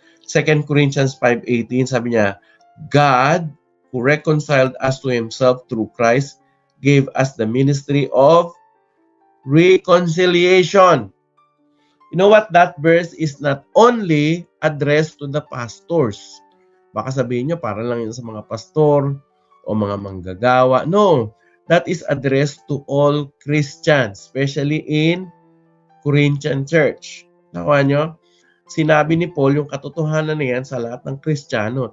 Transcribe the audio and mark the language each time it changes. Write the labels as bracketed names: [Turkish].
[English] 2 Corinthians 5:18, [Filipino] sabi niya, [English] God, who reconciled us to Himself through Christ, gave us the ministry of reconciliation. You know what? That verse is not only addressed to the pastors. [Filipino] Baka sabihin nyo, para lang yun sa mga pastor o mga manggagawa. [English] No, that is addressed to all Christians, especially in Corinthian church. [Filipino] Nakuha nyo? Sinabi ni Paul yung katotohanan na yan sa lahat ng Kristiyano.